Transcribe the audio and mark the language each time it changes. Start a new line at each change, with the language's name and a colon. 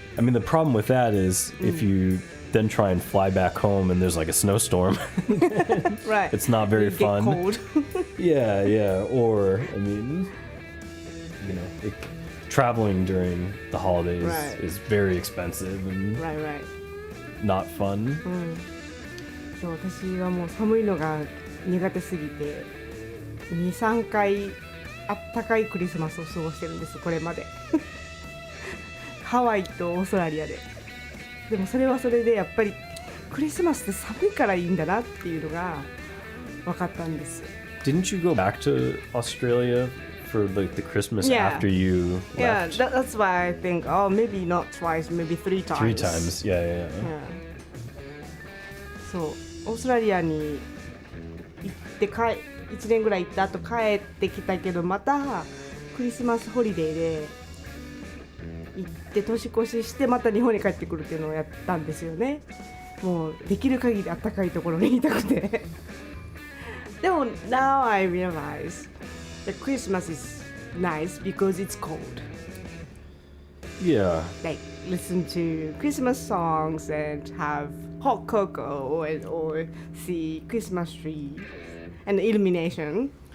English: I mean, the problem with that is if you then try and fly back home and there's like a snowstorm, right? It's not very fun. Get cold. Yeah. Or, I mean, you know, traveling during the holidays is very expensive and not fun.
Japanese: そう、私はもう寒いのが苦手すぎて2、3回あったかいクリスマスを過ごしてるんです、これまで。ハワイとオーストラリアで。でもそれはそれでやっぱりクリスマスって寒いからいいんだなっていうのが分かったんです。
English: Didn't you go back to Australia for like the Christmas after you left? Yeah, that's why I think, oh, maybe not twice, maybe 3 times. 3 times, yeah.
Japanese: そう、オーストラリアに行って1年ぐらい行った後帰ってきたけど、またクリスマスホリデーで行って年越ししてまた日本に帰ってくるっていうのをやったんですよね。もうできる限り暖かいところにいたくて。
English: でも now I realize that Christmas is nice because it's cold. Yeah. Like listen to Christmas songs and have hot cocoa or see Christmas tree and illumination.